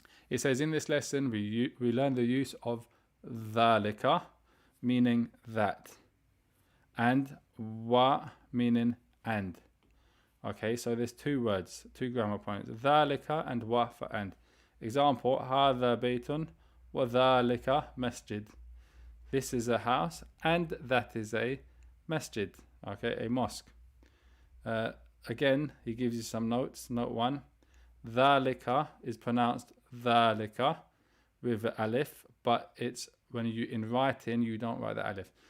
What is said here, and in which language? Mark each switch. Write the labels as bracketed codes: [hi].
[en] It says in this lesson we learn the use of dhalika, meaning that, and wa, meaning and. Okay, so there's 2 words, 2 grammar points, dhalika and wa for and. [ar] Example, هذا بيت وذلك مسجد. [en] This is a house and that is a masjid, okay, a mosque. Again, he gives you some notes. Note 1, ذلك is pronounced ذلك with the alif, but it's when you in writing you don't write the alif.